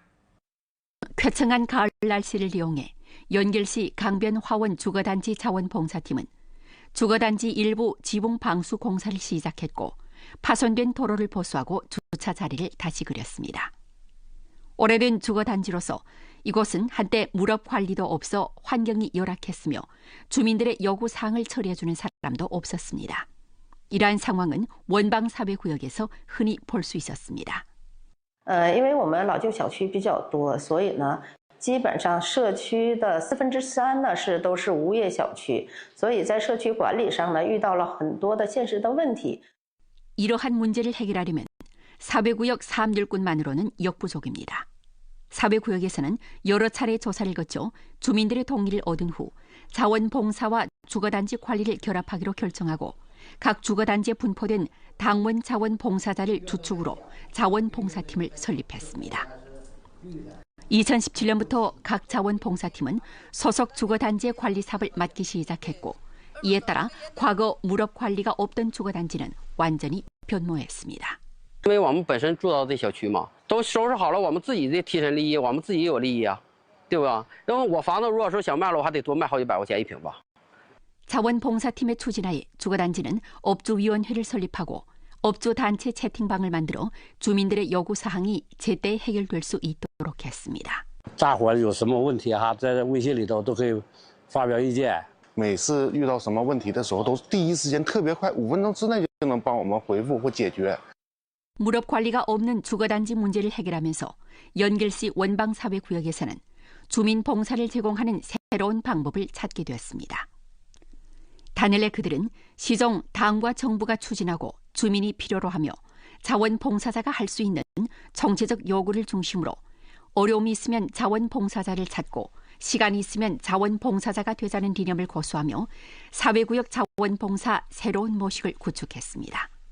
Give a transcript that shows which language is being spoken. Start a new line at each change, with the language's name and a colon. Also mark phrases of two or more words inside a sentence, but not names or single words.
Korean: 쾌청한 가을 날씨를 이용해 연결시 강변 화원 주거단지 자원봉사팀은 주거단지 일부 지붕 방수 공사를 시작했고 파손된 도로를 보수하고 주차 자리를 다시 그렸습니다. 오래된 주거단지로서 이곳은 한때 물업 관리도 없어 환경이 열악했으며 주민들의 요구사항을 처리해주는 사람도 없었습니다. 이러한 상황은 원방사회구역에서 흔히 볼 수 있었습니다.
Chinese: 因为我们老旧小区比较多，所以呢，基本上社区的3/4呢都是无业小区，所以在社区管理上呢遇到了很多的现实的问题。
Korean: 이러한 문제를 해결하려면 사회구역 사업일꾼만으로는 역부족입니다. 사회구역에서는 여러 차례 조사를 거쳐 주민들의 동의를 얻은 후 자원봉사와 주거단지 관리를 결합하기로 결정하고 각 주거단지에 분포된 당원 자원봉사자를 주축으로 자원봉사팀을 설립했습니다. 2017년부터 각 자원봉사팀은 소속 주거단지의 관리 사업을 맡기 시작했고 이에 따라 과거 물업 관리가 없던 주거단지는 완전히 변모했습니다.
Chinese: 因为我们本身住到这小区嘛，都收拾好了我们自己的贴身利益，我们自己也有利益啊，对吧？因为我房子如果说想卖了，我还得多卖好几百块钱一平吧。
Korean: 자원봉사팀의 추진하에 주거단지는 업주위원회를 설립하고 업주단체 채팅방을 만들어 주민들의 요구사항이 제때 해결될 수 있도록 했습니다.
Chinese: 大伙有什么问题哈，在微信里头都可以发表意见。每次遇到什么问题的时候，都第一时间特别快，5分钟之内就能帮我们回复或解决。
Korean: 무릎 관리가 없는 주거단지 문제를 해결하면서 연길시 원방사회구역에서는 주민 봉사를 제공하는 새로운 방법을 찾게 되었습니다. 단일에 그들은 시정 당과 정부가 추진하고 주민이 필요로 하며 자원봉사자가 할 수 있는 정체적 요구를 중심으로 어려움이 있으면 자원봉사자를 찾고 시간이 있으면 자원봉사자가 되자는 理念을 고수하며 사회구역 자원봉사 새로운 모식을 구축했습니다.